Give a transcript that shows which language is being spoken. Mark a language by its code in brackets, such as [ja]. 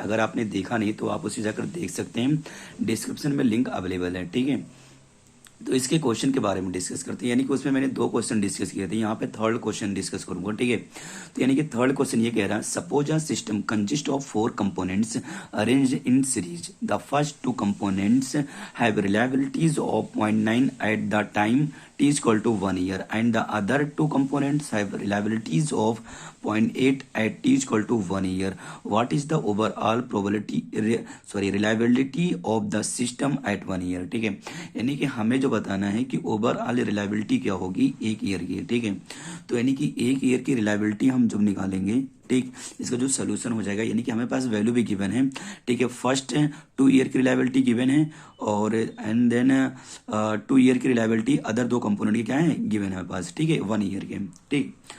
[hi] अगर आपने देखा नहीं तो आप उसे जाकर देख सकते हैं, डिस्क्रिप्शन में लिंक अवेलेबल है, ठीक है। तो इसके क्वेश्चन के बारे में डिस्कस करते हैं, यानी कि उसमें मैंने दो क्वेश्चन डिस्कस किए थे, यहाँ पे थर्ड क्वेश्चन डिस्कस करूंगा, ठीक है। तो यानी कि थर्ड क्वेश्चन ये कह रहा है, [en] Suppose a system consist of 4 components arranged in series. The first 2 components have reliabilities of 0.9 at the time t is equal to 1 year, and the other 2 components have reliabilities of 0.8 at t is equal to 1 year. What is the overall reliability of the system at 1 year? [hi] ठीक है, यानी कि हमें जो बताना है कि overall reliability क्या होगी एक ईयर की, ठीक है। तो यानी कि एक ईयर की रिलायबिलिटी हम जब निकालेंगे, ठीक, इसका जो सोल्यूशन हो जाएगा, यानी कि हमें पास वैल्यू भी गिवन है, ठीक है। फर्स्ट 2 ईयर की रिलायबिलिटी गिवन है, और एंड देन 2 ईयर की रिलायबिलिटी अदर 2 कंपोनेंट की क्या है गिवन है हमारे पास, ठीक है, 1 ईयर के, ठीक।